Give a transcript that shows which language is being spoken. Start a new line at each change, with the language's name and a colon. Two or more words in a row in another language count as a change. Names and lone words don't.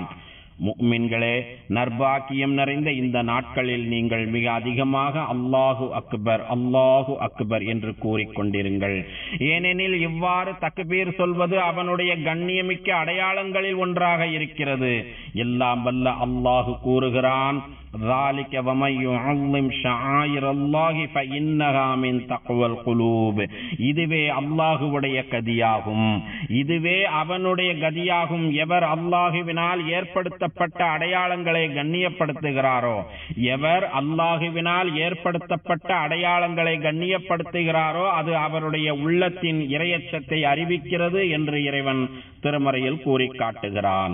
Tamil: முஃமின்களே, நற்பாக்கியம் நிறைந்த இந்த நாட்களில் நீங்கள் மிக அதிகமாக
Arabic: الله أكبر الله أكبر
Tamil: என்று கூறிக்கொண்டிருங்கள். ஏனெனில் இவ்வாறு தக்பீர் சொல்வது அவனுடைய கண்ணியமிக்க அடையாளங்களில் ஒன்றாக இருக்கிறது. எல்லாம் வல்ல அல்லாஹு கூறுகிறான்,
Arabic: ذلك ومن يعظم شعائر الله فإنها من تقوى القلوب.
Tamil: இதுவே அல்லாஹ்வுடைய கதியாகும், இதுவே அவனுடைய கதியாகும். எவர் அல்லாஹ்வினால் ஏற்படுத்தப்பட்ட அடையாளங்களை கண்ணியப்படுத்துகிறாரோ, எவர் அல்லாஹ்வினால் ஏற்படுத்தப்பட்ட அடையாளங்களை கண்ணியப்படுத்துகிறாரோ அது அவருடைய உள்ளத்தின் இறையச்சத்தை அறிவிக்கிறது என்று இறைவன் திருமறையில் கூறி காட்டுகிறான்.